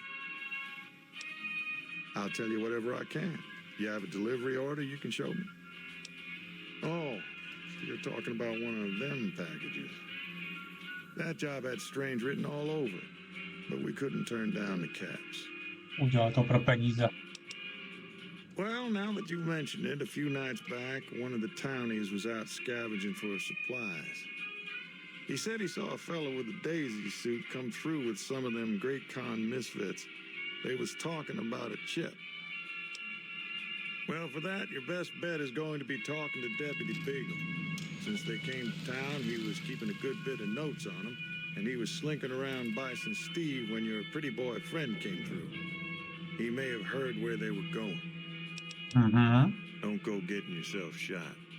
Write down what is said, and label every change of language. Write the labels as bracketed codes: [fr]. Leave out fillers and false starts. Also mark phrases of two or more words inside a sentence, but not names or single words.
[en] I'll tell you whatever I can. You have a delivery order you can show me? Oh, you're talking about one of them packages. That job had strange written all over it, but we couldn't turn down the caps. [cs] Udělal to pro peníze. [en] Well, now that you mention it, a few nights back, one of the townies was out scavenging for supplies. He said he saw a fellow with a daisy suit come through with some of them Great Con misfits. They was talking about a chip. Well, for that, your best bet is going to be talking to Deputy Beagle. Since they came to town, he was keeping a good bit of notes on them, and he was slinking around Bison Steve when your pretty boy friend came through. He may have heard where they were going. Don't go getting yourself shot.